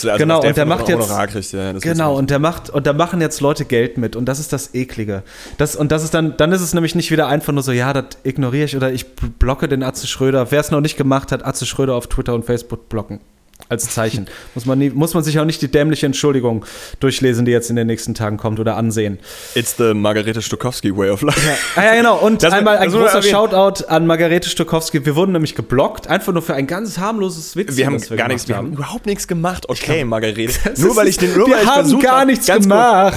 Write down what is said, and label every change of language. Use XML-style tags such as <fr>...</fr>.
<de>Genau, und der macht jetzt, genau, und der macht, und da machen jetzt Leute Geld mit, und das ist das Eklige. Und das ist dann ist es nämlich nicht wieder einfach nur so, ja, das ignoriere ich oder ich blocke den Atze Schröder. Wer es noch nicht gemacht hat, Atze Schröder auf Twitter und Facebook blocken. Als Zeichen. muss man sich auch nicht die dämliche Entschuldigung durchlesen, die jetzt in den nächsten Tagen kommt oder ansehen.</de> <en>It's the Margarete Stokowski way of life.</en> <de>Ja. Ah ja, genau. Und das einmal ein großer Shoutout an Margarete Stokowski. Wir wurden nämlich geblockt, einfach nur für ein ganz harmloses Witz. Wir haben gar nichts gemacht. Wir haben überhaupt nichts gemacht. Okay, Margarete. Nur weil ich den Rubber versucht habe. Wir haben gar nichts gemacht.</de>